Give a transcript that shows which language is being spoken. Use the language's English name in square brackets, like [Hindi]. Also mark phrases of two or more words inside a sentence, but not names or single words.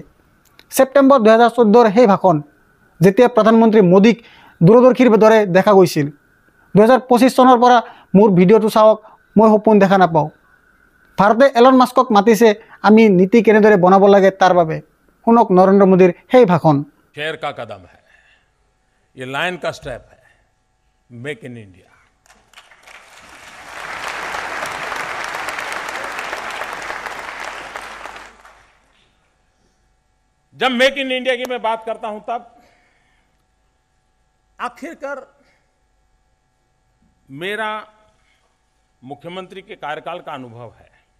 [Assamese] ছেপ্টেম্বৰ 2014ৰ সেই ভাষণ, যেতিয়া প্ৰধানমন্ত্ৰী মোদীক দূৰদৰ্শীৰ দৰে দেখা গৈছিল। 2025 চনৰ পৰা মোৰ ভিডিঅ'টো চাওক, মই সপোন দেখা নাপাওঁ। ভাৰতে এলন মাস্কক মাতিছে আমি নীতি কেনেদৰে বনাব লাগে তাৰ বাবে। শুনক নৰেন্দ্ৰ মোদীৰ সেই ভাষণ। [Hindi] शेर का कदम है, ये लाइन का स्टेप है, मेक इन इंडिया। जब मेक इन इंडिया की मैं बात करता हूं तब आखिरकार मेरा मुख्यमंत्री के कार्यकाल का अनुभव है।